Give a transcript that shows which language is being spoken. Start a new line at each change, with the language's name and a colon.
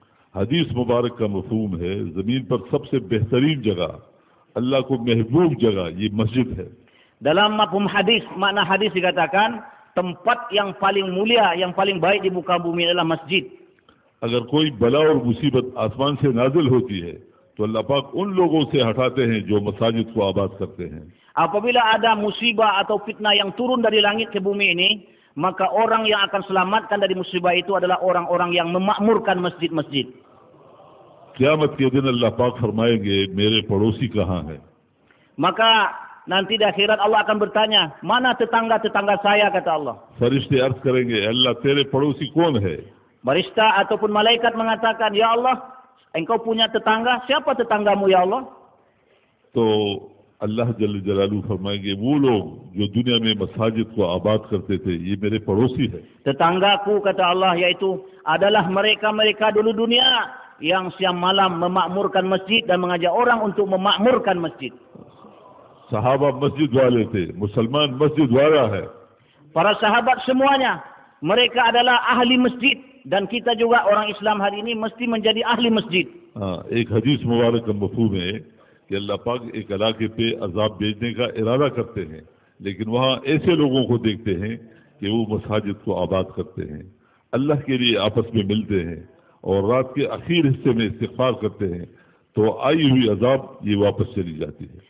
Hindi: हदीस मुबारक का मफहूम है, जमीन पर सबसे बेहतरीन जगह, अल्लाह को महबूब जगह ये मस्जिद है.
Indonesian: Dalam mafhum hadis, makna hadis dikatakan tempat yang paling mulia, yang paling baik di muka bumi adalah masjid.
Hindi: अगर कोई बला और मुसीबत आसमान से नाजिल होती है तो अल्लाह पाक उन लोगों से हटाते हैं जो मसाजिद को आबाद करते हैं.
Indonesian: Apabila ada musibah atau fitnah yang turun dari langit ke bumi ini, maka orang yang akan selamatkan dari musibah itu adalah orang-orang yang memakmurkan masjid-masjid.
Hindi: क़यामत के दिन अल्लाह पाक फरमाएंगे मेरे पड़ोसी कहाँ हैं.
Indonesian: Maka nanti di akhirat Allah akan bertanya, mana tetangga-tetangga saya, kata Allah.
Hindi: फरिश्ते अर्ज करेंगे अल्लाह तेरे पड़ोसी कौन है.
Indonesian: Barista ataupun malaikat mengatakan, ya Allah, engkau punya tetangga, siapa tetanggamu ya Allah?
Hindi: तो अल्लाह जल्ल जलालू फरमाएंगे वो लोग जो दुनिया में मसाजिद को आबाद करते थे ये मेरे पड़ोसी है.
Indonesian: Tetanggaku, kata Allah, yaitu adalah mereka-mereka dulu dunia yang siang malam memakmurkan masjid dan mengajak orang untuk memakmurkan masjid.
Hindi: सहाबा मस्जिद वाले थे, मुसलमान मस्जिद वाला है.
Indonesian: Para sahabat semuanya, mereka adalah ahli masjid. Dan kita juga orang Islam hari ini mesti menjadi ahli masjid.
Hindi: एक हदीस मुबारक का मफहूम है कि अल्लाह पाक एक इलाके पे अजाब भेजने का इरादा करते हैं, लेकिन वहाँ ऐसे लोगों को देखते हैं कि वो मसाजिद को आबाद करते हैं, अल्लाह के लिए आपस में मिलते हैं और रात के आखिर हिस्से में इस्तिग़फ़ार करते हैं, तो आई हुई अजाब ये वापस चली जाती है.